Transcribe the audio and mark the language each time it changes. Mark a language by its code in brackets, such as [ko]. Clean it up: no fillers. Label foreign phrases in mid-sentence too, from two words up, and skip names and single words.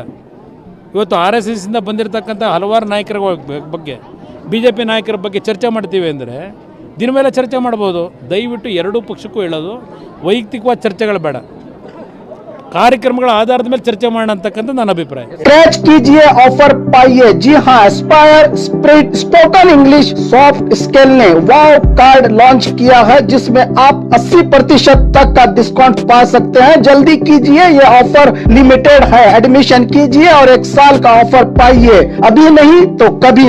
[kn] ಇವತ್ತು ಆರ್ಎಸ್ಎಸ್ಸಿಂದ ಬಂದಿರತಕ್ಕಂಥ ಹಲವಾರು ನಾಯಕರ ಬಗ್ಗೆ, BJP ನಾಯಕರ ಬಗ್ಗೆ ಚರ್ಚೆ ಮಾಡ್ತೀವಿ ಅಂದರೆ ದಿನ ಮೇಲೆ ಚರ್ಚೆ ಮಾಡ್ಬೋದು. ದಯವಿಟ್ಟು ಎರಡೂ ಪಕ್ಷಕ್ಕೂ ಹೇಳೋದು, ವೈಯಕ್ತಿಕವಾದ ಚರ್ಚೆಗಳು ಬೇಡ, ಕಾರ್ಯಕ್ರಮಗಳ ಆಧಾರದ ಮೇಲೆ ಚರ್ಚೆ ಮಾಡೋಣ ಅಂತಕ್ಕಂಥ ನನ್ನ ಅಭಿಪ್ರಾಯ. [hi] स्क्रैच कीजिए, ऑफर पाइए। जी हाँ, एस्पायर स्पोकन इंग्लिश सॉफ्ट स्किल ने वाव कार्ड लॉन्च किया है, जिसमें आप 80% तक का डिस्काउंट पा सकते हैं। जल्दी कीजिए, ये ऑफर लिमिटेड है। एडमिशन कीजिए और 1 साल का ऑफर पाइए, अभी नहीं तो कभी नहीं।